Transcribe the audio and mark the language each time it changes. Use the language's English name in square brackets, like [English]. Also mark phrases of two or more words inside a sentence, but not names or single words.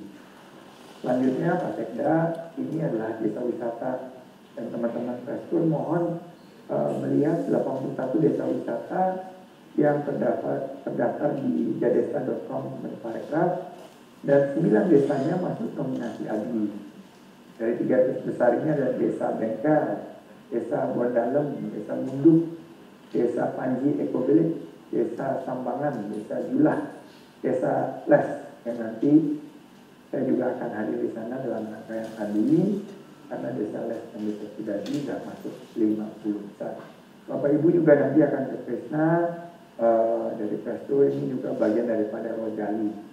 [Indonesian] Selanjutnya Pak Sekda, ini adalah desa wisata dan teman-teman Prestur mohon melihat 81 desa wisata yang terdaftar di jadesta.com/parekraf dan 9 desanya masuk nominasi AGI. Dari 300 besar ini ada Desa Bengkel, Desa Bondalem, Desa Munduk, Desa Panji Ekobelik, Desa Sambangan, Desa Julah, Desa Les, yang nanti saya juga akan hadir di sana dalam rangka yang kali ini, karena Desa Les dan Desa Sidadi sudah masuk 50 besar. Bapak Ibu juga nanti akan ke Kresna, dari Presto ini juga bagian daripada Rojali.